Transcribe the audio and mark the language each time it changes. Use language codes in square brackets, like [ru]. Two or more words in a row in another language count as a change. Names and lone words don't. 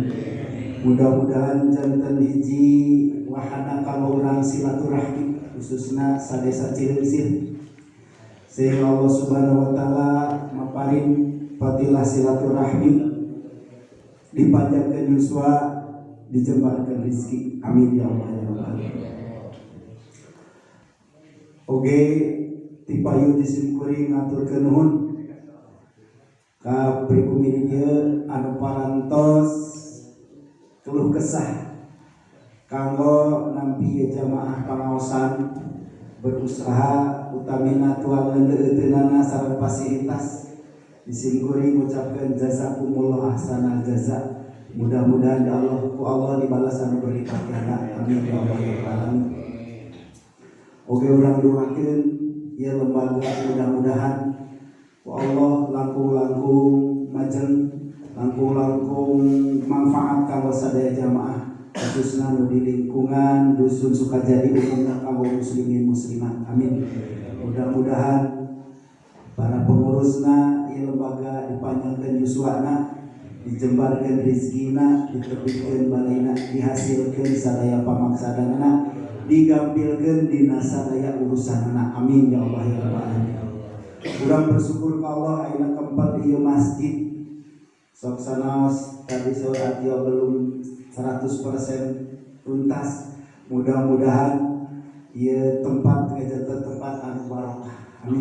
[su] Mudah-mudahan janten hiji wahana kalau urang silaturahmi khususna sadesa Cilingsir, sehingga [ar] الله سبحانه وتعالى [su] maparin fadilah silaturahmi, dipanjangkeun yuswa, dijembarkeun rezeki, [ar] آمين يا الله يا رب العالمين. [su] Oke, tipayu disimpuri ngaturkeun nuhun ka pribumi dieu anu parantos [id] keluh kesah [su] kanggo nampi jamaah pangaosan berusaha utamina tuang leunteunana sareng fasilitas. Disimpuri ngucapkeun [ar] جزاكم الله أحسن الجزاء. [su] Mudah-mudahan [ar] يا الله [su] ku Allah dibalas anu [id] berlipat ganda, [ar] آمين يا الله يا رب العالمين. [su] Oge urang doakeun ya lembaga mudah-mudahan Allah langkung-langkung majeng, langkung-langkung manfaat kanggo sadaya jamaah khususna nu di lingkungan dusun Sukajadi umumna kanggo muslimin muslimat, amin. Mudah-mudahan para pengurusna ieu lembaga dipanjangkeun yuswana, dijembarkeun rezekina, ditepikeun balaina, dihasilkeun sadaya pamaksadanana, digampilkeun dina sadaya urusanana, [ar] آمين يا الله يا رب العالمين. [su] Urang bersyukur ka Allah ayeuna kempel ieu masjid sok sanaos tadi sore atiyo belum 100% tuntas. Mudah-mudahan ieu tempat kajata tempat anu barokah, amin.